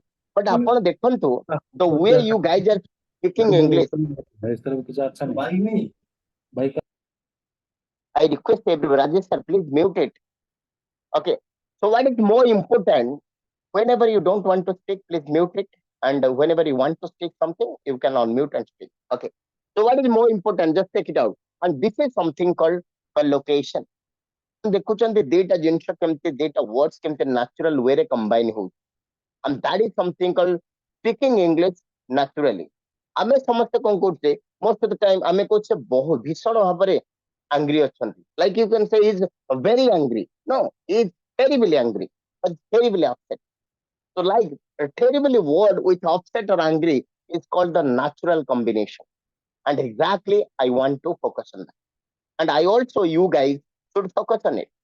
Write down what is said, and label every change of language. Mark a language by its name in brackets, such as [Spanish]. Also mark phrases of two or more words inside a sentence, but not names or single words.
[English] But upon the way you guys are speaking English, I request everyone, Rajesh sir, please mute it. Okay. So what is more important? Whenever you don't want to speak, please mute it. And whenever you want to speak something, you can unmute and speak. Okay. So what is more important? Just take it out. And this is something called collocation. [Odia] ଦେଖୁଛନ୍ତି ଦିଟା ଜିନିଷ କେମିତି ଦିଟା [English] words କେମିତି natural way ରେ combine ହଉଛି, and that is something called speaking English naturally. [Odia] ଆମେ ସମସ୍ତେ କଣ କରୁଛେ, [English] most of the time [Odia] ଆମେ କହୁଛେ ବହୁତ ଭୀଷଣ ଭାବରେ [English] angry ଅଛନ୍ତି, like you can say is very angry. No, he is terribly angry or terribly upset. So like a terribly word with upset or angry is called the natural combination, and exactly I want to focus on that. And I also, you guys should focus on it.